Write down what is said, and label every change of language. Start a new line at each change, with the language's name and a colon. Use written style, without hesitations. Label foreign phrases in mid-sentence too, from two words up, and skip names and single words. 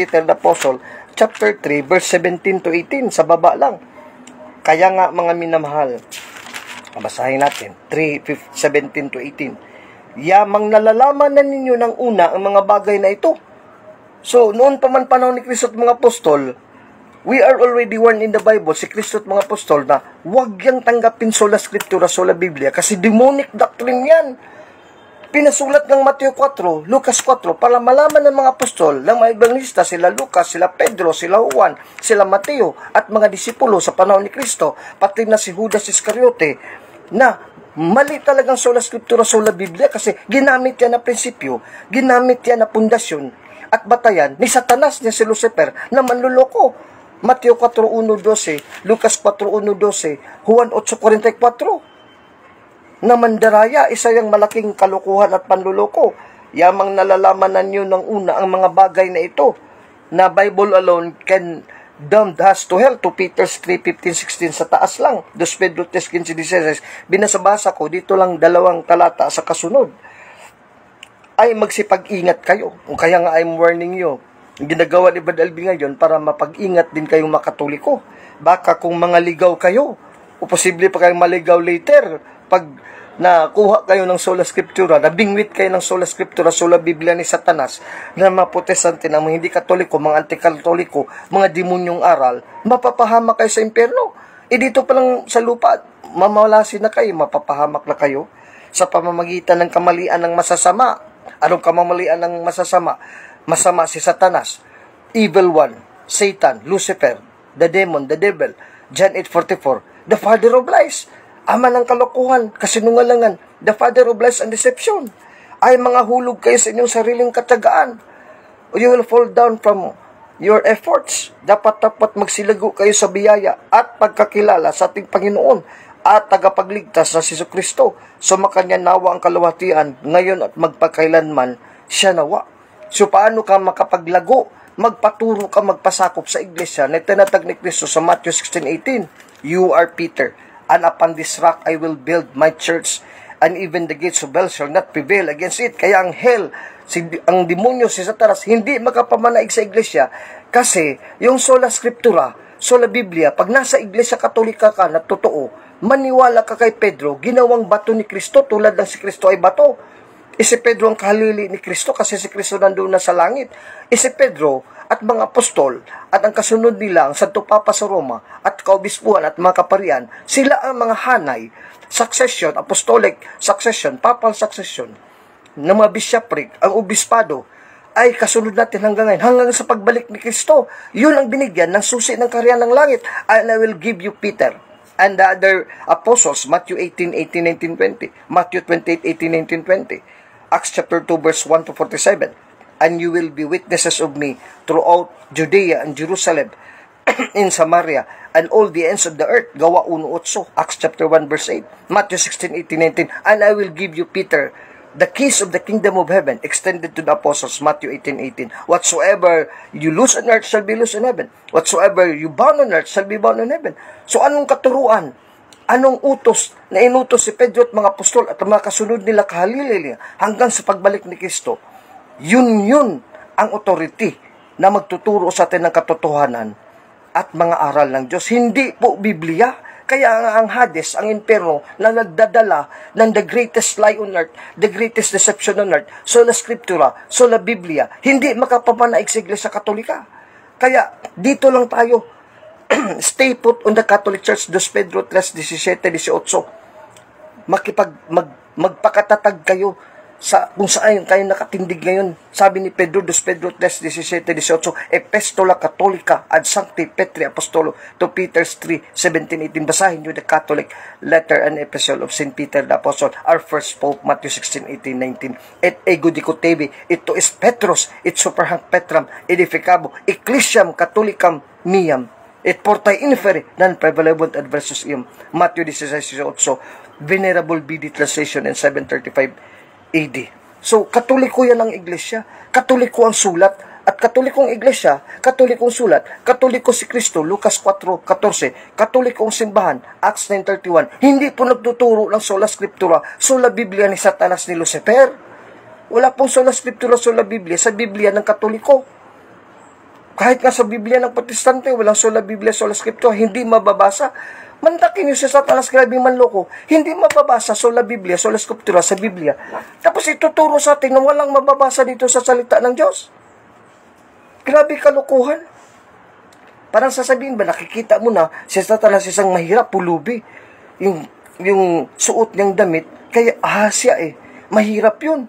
English: Peter the Apostle, chapter 3, verse 17-18, sa baba lang.
Filipino: Kaya nga, mga minamahal, basahin natin, 3:17-18. Yamang nalalaman na ninyo ng una ang mga bagay na ito. So, noon pa man panahon ni Kristo at mga apostol,
English: we are already warned in the Bible,
Filipino: si Kristo at mga apostol, na huwag yang tanggapin
Latin: sola scriptura, sola Biblia,
Filipino: kasi
English: demonic doctrine
Filipino: yan. Pinasulat ng Mateo 4, Lucas 4, para malaman ng mga apostol, ng mga evangelista, sila Lucas, sila Pedro, sila Juan, sila Mateo, at mga disipulo sa panahon ni Kristo, pati na si Judas Iscariote, na mali talagang
Latin: sola scriptura, sola Biblia,
Filipino: kasi ginamit yan na prinsipyo, ginamit yan na pundasyon, at batayan ni Satanas, ni si Lucifer, na manluloko. Mateo 4:1-12, Lucas 4:1-12, Juan 8:44. Na mandaraya, isa yung malaking kalukuhan at panluloko. Yamang nalalaman na niyo ng una ang mga bagay na ito, na
English: Bible alone can damn us to hell, to Peter 3:15-16,
Filipino: sa taas lang, 2 Pedro 3:15-16. Binasabasa ko, dito lang 2 talata sa kasunod. Ay magsipag-ingat kayo. O kaya nga
English: I'm warning you.
Filipino: Ang ginagawa ni Brad Alvin ngayon para mapag-ingat din kayong makatoliko. Baka kung mga ligaw kayo, o posible pa kayong maligaw later, pag nakuha kayo ng
Latin: sola scriptura,
Filipino: nabingwit kayo ng
Latin: sola scriptura, sola Biblia
Filipino: ni Satanas, na mga protestante na mga hindi katoliko, mga anti-katoliko, mga demonyong aral, mapapahamak kayo sa impyerno. Dito pa lang sa lupa, mamawalasin na kayo, mapapahamak na kayo sa pamamagitan ng kamalian ng masasama. Anong kamamalian ng masasama? Masama si Satanas,
English: evil one, Satan, Lucifer, the demon, the devil. John 8:44, the father of lies,
Filipino: ama ng kalokohan, kasinungalingan,
English: the father of lies and deception.
Filipino: Ay mga hulog kayo sa inyong sariling katiyagaan.
English: You will fall down from your efforts.
Filipino: Dapat magsilago kayo sa biyaya at pagkakilala sa ating Panginoon at tagapagligtas na si Jesucristo. Sumakanya nawa ang kaluwalhatian ngayon at magpakailanman siya nawa. So paano ka makapaglago? Magpaturo ka, magpasakop sa iglesia na tinatag ni Kristo sa Matthew 16:18.
English: You are Peter, and upon this rock I will build my church, and even the gates of hell shall not prevail against it.
Filipino: Kaya ang hell, ang demonyo, si Satanas, hindi makapamanaig sa iglesia kasi yung
Latin: sola scriptura, sola Biblia,
Filipino: pag nasa iglesia katolika ka na totoo, maniwala ka kay Pedro, ginawang bato ni Kristo tulad ng si Kristo ay bato. Si Pedro ang kahalili ni Kristo kasi si Kristo nandun na sa langit. Si Pedro at mga apostol at ang kasunod nila, ang Santo Papa sa Roma at kaobispuhan at mga kaparian, sila ang mga hanay,
English: succession, apostolic succession, papal succession,
Filipino: ng mga bishopric, ang obispado, ay kasunod natin hanggang ngayon, hanggang sa pagbalik ni Kristo. Yun ang binigyan ng susi ng kaharian ng langit.
English: And I will give you Peter and the other apostles, Matthew 18:18, 19, 20, Matthew 28:18, 19, 20, Acts chapter 2, verse 1 to 47. And you will be witnesses of me throughout Judea and Jerusalem, in Samaria, and all the ends of the earth. Gawa 1:8, Acts chapter 1, verse 8, Matthew 16:18, 19. And I will give you Peter, the keys of the kingdom of heaven, extended to the apostles, Matthew 18:18. Whatsoever you loose on earth shall be loose in heaven. Whatsoever you bound on earth shall be bound in heaven.
Filipino: So anong katuruan? Anong utos na inutos si Pedro at mga apostol at mga kasunod nila kahalili hanggang sa pagbalik ni Kristo? Yun ang authority na magtuturo sa atin ng katotohanan at mga aral ng Diyos. Hindi po Biblia. Kaya ang Hades, ang impyerno, na nagdadala ng
English: the greatest lie on earth, the greatest deception on earth,
Latin: sola scriptura, sola Biblia,
Filipino: hindi makapamanaig sa Iglesia Katolika. Kaya dito lang tayo,
English: stay put on the Catholic Church, 2 Pedro 3:17, 18.
Filipino: Magpakatatag kayo sa kung saan kayo nakatindig ngayon. Sabi ni Pedro, 2 Pedro 3:17, 18,
Latin: Epistola Catholica ad Sancti Petri Apostolo to Peter 3:17, 18.
English: Basahin nyo the Catholic letter and epistle of St. Peter the Apostle, our first Pope, Matthew 16:18, 19.
Latin: Et ego dicotebi, ito is Petros, it superhanc Petram, edificabo, ecclesiam catholicam miam, et portae inferi, non prevalebant adversus ium.
English: Matthew 16:18, Venerable BD translation in 735 AD.
Filipino: So, katoliko yan ang iglesia. Katoliko ang sulat. At katolikong iglesia, katolikong sulat, katoliko si Kristo, Lucas 4:14, katolikong simbahan, Acts 9:31. Hindi po nagtuturo ng
Latin: sola scriptura, sola Biblia
Filipino: ni Satanas ni Lucifer. Wala pong
Latin: sola scriptura, sola Biblia
Filipino: sa Biblia ng katoliko. Kahit nga sa Biblia ng Protestante, walang
Latin: sola Biblia, sola scriptura,
Filipino: hindi mababasa. Mandakin niyo si Satanas, grabing manloko. Hindi mababasa
Latin: sola Biblia, sola scriptura sa Biblia.
Filipino: Tapos ituturo sa atin na walang mababasa dito sa salita ng Diyos. Grabe kalukuhan. Parang sasabihin ba, nakikita mo na si Satanas isang mahirap, pulubi. Yung suot niyang damit, kaya siya mahirap yun.